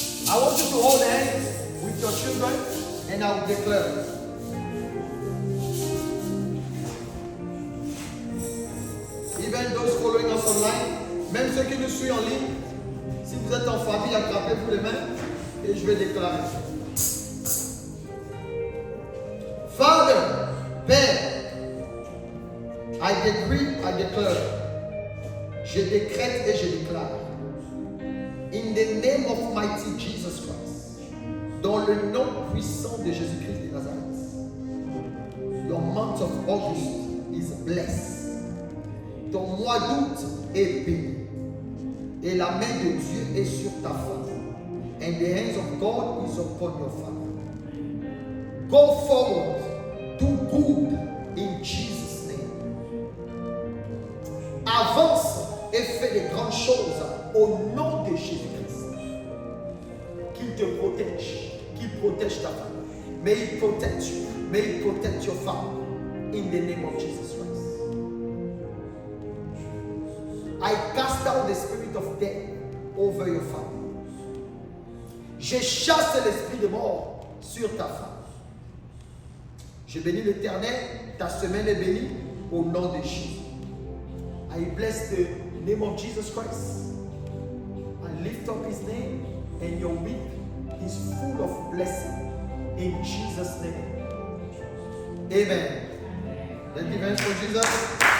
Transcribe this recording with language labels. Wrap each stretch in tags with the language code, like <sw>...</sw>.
<en>I want you to hold hands with your children and I will declare. Even those following us online,</en> <fr>même ceux qui nous suivent en ligne, si vous êtes en famille, attrapez-vous les mains et je vais déclarer.</fr> <en>Father, Père, I decree, I declare.</en> <fr>Je décrète et je déclare.</fr> <en>In the name of mighty Jesus Christ.</en> <fr>Dans le nom puissant de Jésus-Christ de Nazareth.</fr> <en>Your month of August is blessed.</en> <fr>Ton mois d'août est béni. Et la main de Dieu est sur ta femme.</fr> <en>And the hands of God is upon your family. Go forward. Do good in Jesus' name.</en> <fr>Avance et fais de grandes choses au nom de Jésus-Christ. Qu'il te protège, qu'il protège ta famille.</fr> <en>May He protect you. May He protect your family. In the name of Jesus Christ. I cast out the spirit of death over your family.</en> <fr>Je chasse l'esprit de mort sur ta femme. Je bénis l'Éternel, ta semaine est bénie au nom de Jésus.</fr> <en>I bless the name of Jesus Christ. I lift up His name, and your week is full of blessing in Jesus' name. Amen. Let's give hands for Jesus.</en>